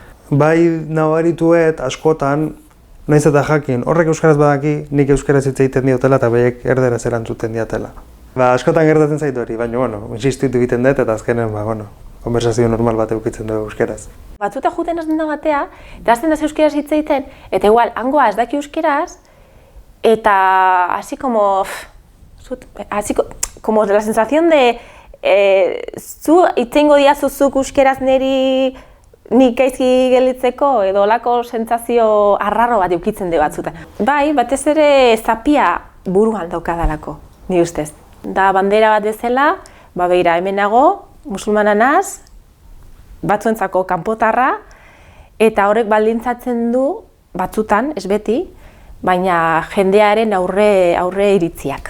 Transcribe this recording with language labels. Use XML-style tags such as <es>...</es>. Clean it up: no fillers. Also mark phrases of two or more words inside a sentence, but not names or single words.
<eu>bai nabarituet askotan, nahiz eta jakin, horrek euskaraz badaki, nik euskaraz hitz egiten diotela eta behiek erderaz erantzuten diatela. Askotan gertatzen zaitu hori, baina, insistitu egiten dut eta azkenen, konversazio normal bat eukitzen dugu euskaraz. Batzuta juten hasten da batea, eta hasten da euskaraz hitz egiten, eta igual, hangoa ez daki euskaraz, eta</eu> <es>así como la sensación de</es> <eu>zu itzengo diazuzuk euskaraz nik gaizki gelditzeko edo olako sentsazio arraro bat eukitzen de batzuta. Bai, batez ere zapia buruan daukadalako, ni ustez. Da bandera bat bezala, begira hemen nago, musulmana naz, batzuentzako kanpotarra, eta horrek baldintzatzen du batzutan, ez beti, baina jendearen aurre iritziak.</eu>